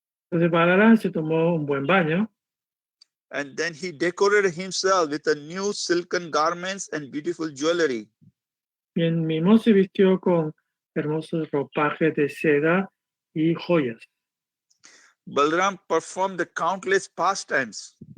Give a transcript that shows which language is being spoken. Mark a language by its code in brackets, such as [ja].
[es] Entonces Balaram se tomó un buen baño. [en] And then he decorated himself with a new silken garments and beautiful jewelry. [es] Y él mismo se vistió con hermosos ropajes de seda y joyas. [en] Balram performed the countless pastimes.